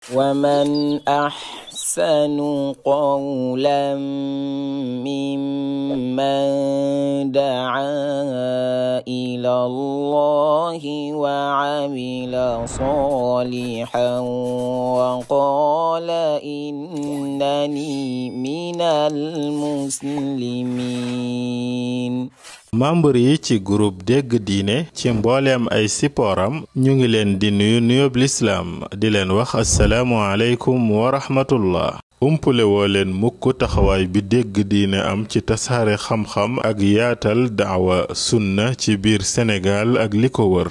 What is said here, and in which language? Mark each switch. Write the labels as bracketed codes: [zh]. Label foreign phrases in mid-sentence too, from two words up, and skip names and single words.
[ar] ومن أحسن قولا ممن دعا إلى الله وعمل صالحا وقال إنني من المسلمين. [wo] membre yi ci groupe dégg diine ci mbooleem ay sipooram ñu ngi leen di nuyu nuyób lislaam di leen wax [ar] السلام عليكم ورحمة الله. [wo] umpule woo leen mukk taxawaay bi dégg diine am ci tasaare xam-xam ak yaatal daawa sunna ci biir Sénégal ak li ko wër.